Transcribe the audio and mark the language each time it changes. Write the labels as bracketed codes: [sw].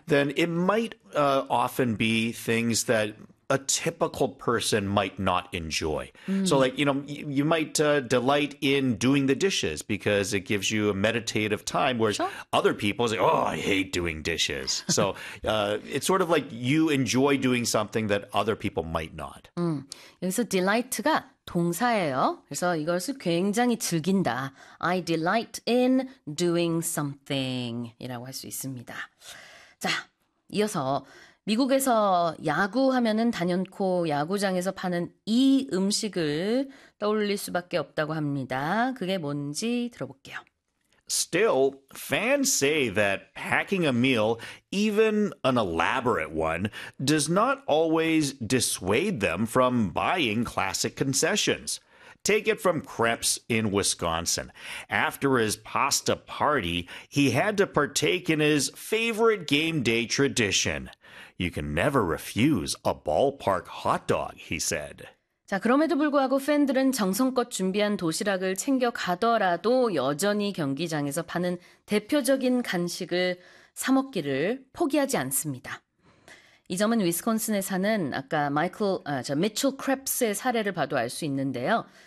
[en] then it might often be things that a typical person might not enjoy. So, like, you might delight in doing the dishes because it gives you a meditative time, whereas Sure. other people say, oh, I hate doing dishes. So, it's sort of like you enjoy doing something that other people might not. [ko] 여기서 delight가 동사예요. 그래서 이것을 굉장히 즐긴다. [en] I delight in doing something [ko] 이라고 할수 있습니다. 자, 이어서 미국에서 야구하면은 단연코 야구장에서 파는 이 음식을 떠올릴 수밖에 없다고 합니다. 그게 뭔지 들어볼게요. [en] Still, fans say that packing a meal, even an elaborate one, does not always dissuade them from buying classic concessions. Take it from Kreps in Wisconsin. After his pasta party, he had to partake in his favorite game day tradition. You can never refuse a ballpark hot dog, he said. [ko] 자, 그럼에도 불구하고 팬들은 정성껏 준비한 도시락을 챙겨 가더라도 여전히 경기장에서 파는 대표적인 간식을 사 먹기를 포기하지 않습니다. 이 점은 위스콘신에 사는 아까 미첼 크랩스의 사례를 봐도 알수 있는데요.